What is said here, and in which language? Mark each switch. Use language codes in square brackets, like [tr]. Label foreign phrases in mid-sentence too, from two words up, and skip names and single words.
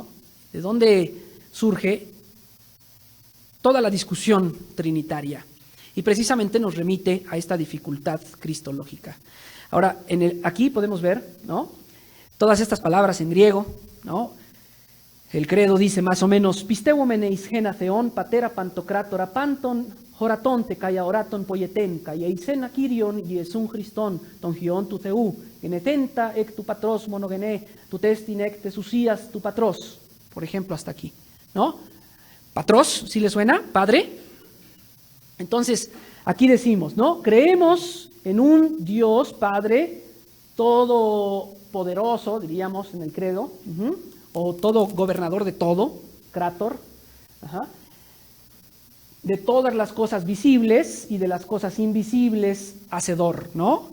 [es] ¿De dónde surge toda la discusión trinitaria? y precisamente nos remite a esta dificultad cristológica. Ahora, aquí podemos ver, ¿no?, todas estas palabras en griego, ¿no? El credo dice más o menos, [el] πιστεύομεν εἰς ἕνα θεόν, πατέρα παντοκράτορα πάντων, ὁρατῶν τε καὶ ἀοράτων ποιητήν, καὶ εἰς ἕνα κύριον Ἰησοῦν Χριστόν, τὸν υἱὸν τοῦ θεοῦ, γεννηθέντα ἐκ τοῦ πατρὸς μονογενῆ, τουτέστιν ἐκ τῆς οὐσίας τοῦ πατρός. [es] Por ejemplo, hasta aquí, ¿no? Patros, ¿sí le suena? Padre. Entonces, aquí decimos, ¿no? Creemos en un Dios Padre todopoderoso, diríamos en el credo, o todo gobernador de todo, Krator, de todas las cosas visibles y de las cosas invisibles, hacedor, ¿no?